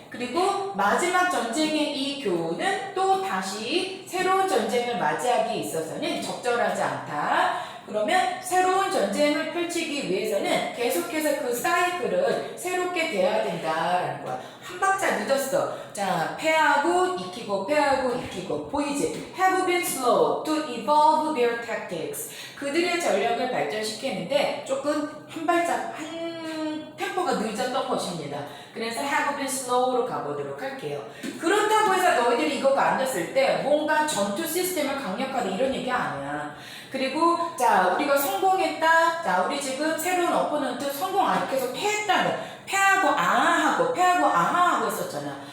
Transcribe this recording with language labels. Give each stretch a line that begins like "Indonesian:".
Korean: 그리고 마지막 전쟁의 이 교훈은 또 다시 새로운 전쟁을 맞이하기에 있어서는 적절하지 않다. 그러면 새로운 전쟁을 펼치기 위해서는 계속해서 그 사이클을 새롭게 돼야 된다라는 거야. 한 박자 늦었어. 자, 패하고 익히고 패하고 익히고 보이지?
English: Have been slow to evolve their tactics.
Korean: 그들의 전략을 발전시키는데 조금 한 발짝 한 템포가 늦었던 것입니다. 그래서
English: have been slow
Korean: 로 가보도록 할게요. 그렇다고 해서 너희들이 이거가 안 됐을 때 뭔가 전투 시스템을 강력하다 이런 얘기 아니야. 그리고 자 우리가 성공했다. 자 우리 지금 새로운 어포넌트 성공 안 계속 패했다는 패하고 아하하고 패하고 아하하고 했었잖아.